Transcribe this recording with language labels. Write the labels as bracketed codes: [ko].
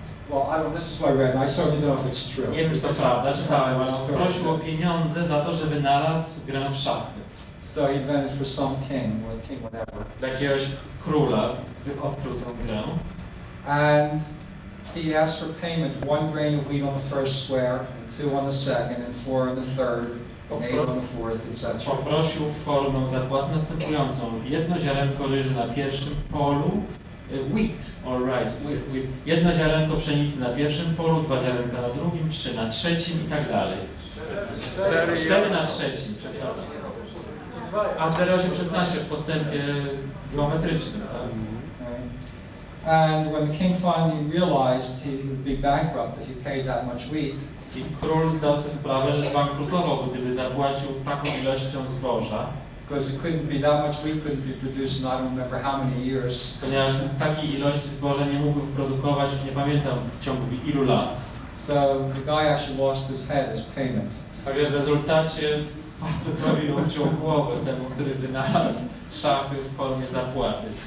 [en] Well, I don't. This is what I read. And I certainly don't know if it's true. [pl] Nie wiem, czy to prawda, czytałem, ale on prosił o pieniądze za to, że wynalazł grę w szachy. [en] So he invented for some king or king whatever. [pl] Dla jakiegoś króla odkrył tę grę. [en] And he asked for payment 1 grain of wheat on the first square, and 2 on the second, and 4 on the third, and 8 on the fourth, etc. [pl] Poprosił formę zapłaty następującą. 1 ziarenko ryży na pierwszym polu, [en] wheat or rice. [pl] Jedno ziarenko pszenicy na pierwszym polu, 2 ziarenka na drugim, 3 na trzecim i tak dalej. 4 na trzecim, przepraszam. A 4,8,16 w postępie geometrycznym, tak? [en] And when the king finally realized he would be bankrupt if he paid that much wheat, [pl] I król zdał sobie sprawę, że zbankrutował, gdyby zapłacił taką ilością zboża, [en] because it couldn't be that much wheat couldn't be produced in I don't remember how many years. [pl] ponieważ takiej ilości zboża nie mógł wyprodukować, już nie pamiętam w ciągu ilu lat. [en] So the guy actually lost his head as payment. [pl] Także w rezultacie facetowi obciął głowę temu, który wynalazł szachy w formie zapłaty.